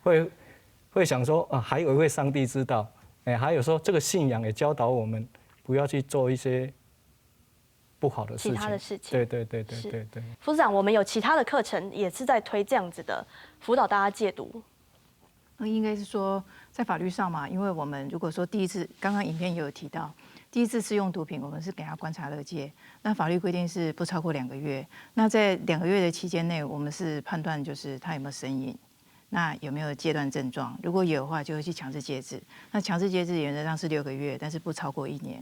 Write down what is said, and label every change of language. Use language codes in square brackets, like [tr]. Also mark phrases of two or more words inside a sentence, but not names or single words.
[zh] 會想說啊，還有一位上帝知道，還有說這個信仰也教導我們不要去做一些不好的事情，其他的事情。對對對對對對。副市長，我們有其他的課程也是在推這樣子的輔導大家戒毒。應該是說在法律上嘛，因為我們如果說第一次，剛剛影片也有提到，第一次使用毒品，我們是給他觀察勒戒，那法律規定是不超過2個月。那在2個月的期間內，我們是判斷就是他有沒有成癮。那有没有戒断症状？如果有的话，就会去强制戒治。那强制戒治原则上是6个月，但是不超过1年。